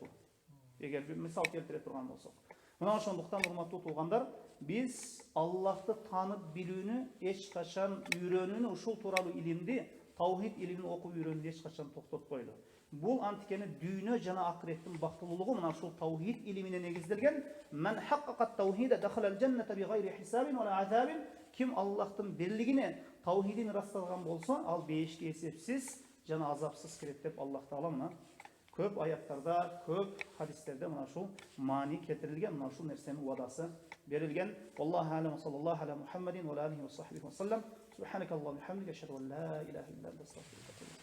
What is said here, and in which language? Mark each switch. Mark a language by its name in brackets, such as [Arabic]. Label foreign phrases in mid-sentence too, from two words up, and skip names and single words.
[Kyrgyz] Эгер бир мисал келтире турган болсок. Мына ошондуктан урматтуу туугандар, биз Аллахты таанып билүүнү эч качан үйрөнүүнү, ушул тууралуу илимди, таухид илимин окуп үйрөнүүнү эч качан токтотпойлу. Бул анткени дүйнө жана акыреттин бактылуулугу мына ушул таухид илимине негизделген. [Arabic] من حقق التوحيد دخل الجنة بغير حساب وعذاب. [Kyrgyz] Ким Аллахтын бирлигине таухидин расталган болсо, ал бейишке эсепсиз жана азапсыз кирет деп Аллах Таала мына көп аяттарда, көп хадистерде мына ушул маани келтирилген, мына ушул нерсенин уадасы берилген. [Arabic] الله عليه وصلى الله على محمد وعليه وصحبه وسلم. سبحانك اللهم وبحمدك، أشهد أن لا إله إلا أنت، أستغفرك.